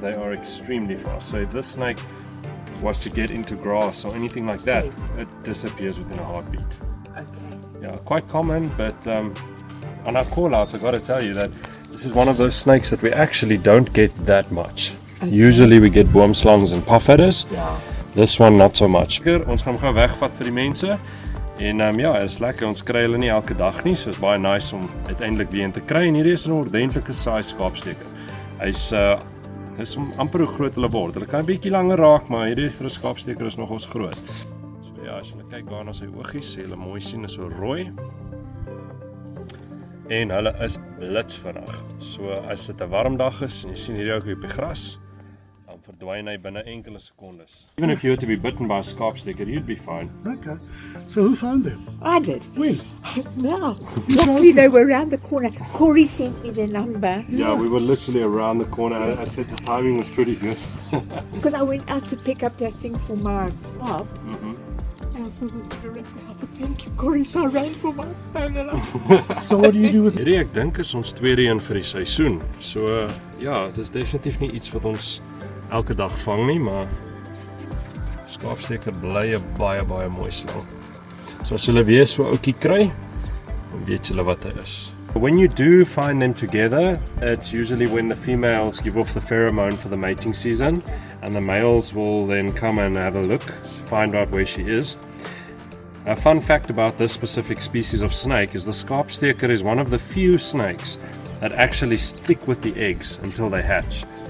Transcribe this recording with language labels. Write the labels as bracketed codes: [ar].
[en] They are extremely fast. So if this snake was to get into grass or anything like that, it disappears within a heartbeat. Okay. Yeah, quite common, but on our call-outs, I got to tell you that this is one of those snakes that we actually don't get that much. Okay. Usually we get boomslangs and puffaders. Yeah. This one not so much. [af] Ons gaan hom gou wegvat vir die mense. En ja, is lekker. Ons kry hulle nie elke dag nie, so is baie nice om uiteindelik weer een te kry. En hierdie is 'n ordentlike saai skaapsteker. Hy's amper hoe groot hulle word. Hulle kan 'n bietjie langer raak, maar hierdie vir 'n skaapsteker is nogals groot. So ja, as jy kyk daar na sy oogies, sê hulle mooi sien is so rooi. En hulle is blitsvinnig. So as dit 'n warm dag is en jy sien hierdie ouetjie op die gras, dan verdwyn hy binne enkele sekondes. [en] Even if you were to be bitten by a skaapsteker, you'd be fine. Okay. So who found them? I did. When? Now. Luckily they were around the corner. Corey sent me the number Yeah, we were literally around the corner. I said the timing was pretty good. because I went out to pick up that thing for my fob. And I saw the director. I said, thank you, Corey. So I ran for my phone and So what do you do with it? [af] Hierdie ek dink is ons tweede een vir die seisoen. So ja, dit is definitief nie iets wat ons elke dag vang nie, maar skaapsteker bly 'n baie mooi slang. So as julle weer so 'n ouetjie kry, dan weet julle wat hy is. [en] When you do find them together, it's usually when the females give off the pheromone for the mating season, and the males will then come and have a look, find out where she is. A fun fact about this specific species of snake is the skaapsteker is one of the few snakes that actually stick with the eggs until they hatch.